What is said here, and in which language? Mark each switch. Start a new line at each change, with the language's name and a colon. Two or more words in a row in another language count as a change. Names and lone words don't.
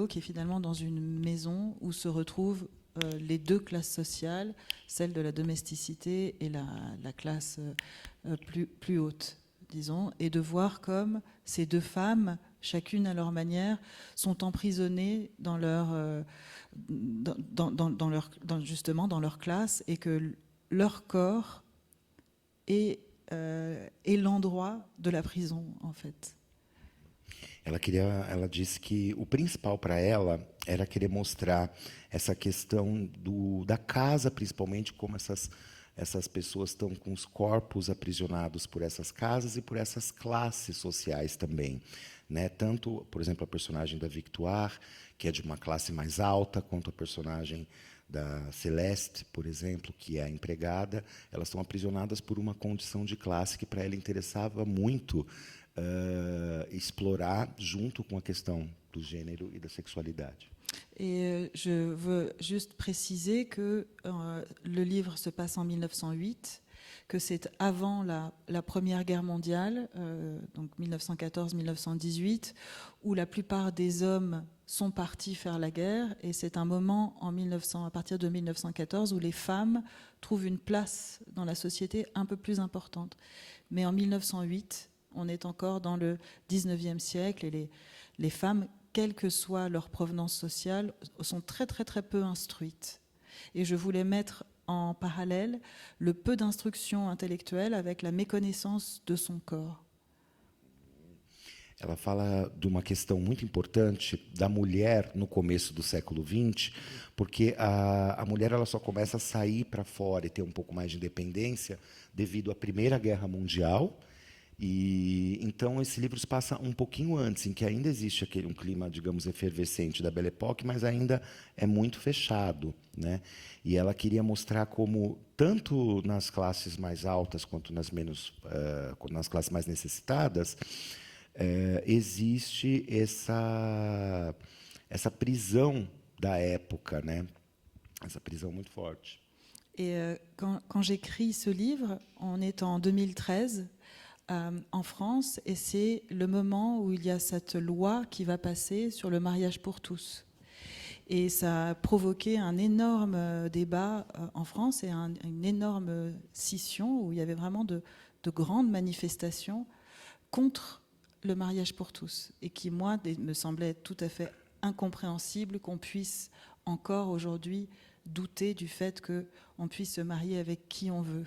French: qui est finalement dans une maison où se retrouvent les deux classes sociales, celle de la domesticité et la classe plus haute, disons, et de voir comme ces deux femmes, chacune à leur manière, sont emprisonnées justement dans leur classe, et que leur corps est l'endroit de la prison, en fait.
Portuguese: Ela disse que o principal para ela era querer mostrar essa questão da casa, principalmente, como essas pessoas estão com os corpos aprisionados por essas casas e por essas classes sociais também, né? Tanto, por exemplo, a personagem da Victoire, que é de uma classe mais alta, quanto a personagem da Celeste, por exemplo, que é a empregada, elas estão aprisionadas por uma condição de classe que para ela interessava muito explorar junto com a questão do gênero e da sexualidade.
French: Et je veux juste préciser que le livre se passe en 1908, que c'est avant la Première Guerre mondiale, donc 1914-1918, où la plupart des hommes sont partis faire la guerre, et c'est un moment à partir de 1914 où les femmes trouvent une place dans la société un peu plus importante. Mais en 1908, on est encore dans le 19e siècle, et les femmes, quelle que soit leur provenance sociale, sont très très très peu instruites. Et je voulais mettre en parallèle le peu d'instruction intellectuelle avec la méconnaissance de son corps.
Portuguese: Ela fala de uma questão muito importante da mulher no começo do século XX, porque a mulher ela só começa a sair para fora e ter um pouco mais de independência devido à Primeira Guerra Mundial. E então esse livro se passa um pouquinho antes, em que ainda existe um clima, digamos, efervescente da Belle Époque, mas ainda é muito fechado, né? E ela queria mostrar como tanto nas classes mais altas quanto nas classes mais necessitadas existe essa prisão da época, né? Essa prisão muito forte.
French: Et quand j'écris ce livre, on est en 2013. En France, et c'est le moment où il y a cette loi qui va passer sur le mariage pour tous. Et ça a provoqué un énorme débat en France et une énorme scission où il y avait vraiment de grandes manifestations contre le mariage pour tous, et qui, moi, me semblait tout à fait incompréhensible qu'on puisse encore aujourd'hui douter du fait qu'on puisse se marier avec qui on veut.